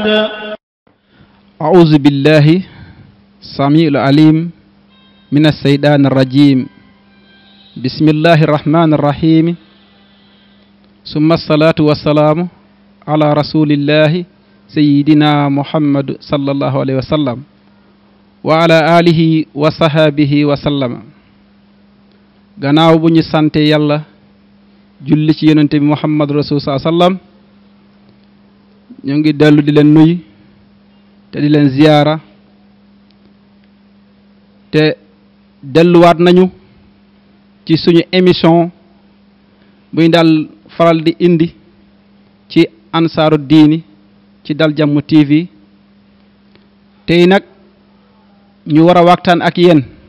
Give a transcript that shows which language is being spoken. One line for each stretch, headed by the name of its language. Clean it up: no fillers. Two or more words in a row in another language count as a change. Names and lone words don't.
Arabic: أعوذ بالله السميع العليم من الشيطان الرجيم بسم الله الرحمن الرحيم ثم الصلاة والسلام على رسول الله سيدنا محمد صلى الله عليه وسلم وعلى آله وصحبه وسلم
Wolof: gannaaw bu ñu sante yàlla julli ci yonent bi
Arabic: Muhammad rasul sallam
Wolof: ñu ngi dellu di leen nuyu te di leen ziyaara te delluwaat nañu ci suñu émission buñ daal faral di indi ci ansaaru diini ci Dal Jàmm TV tey nag ñu war a waxtaan ak yéen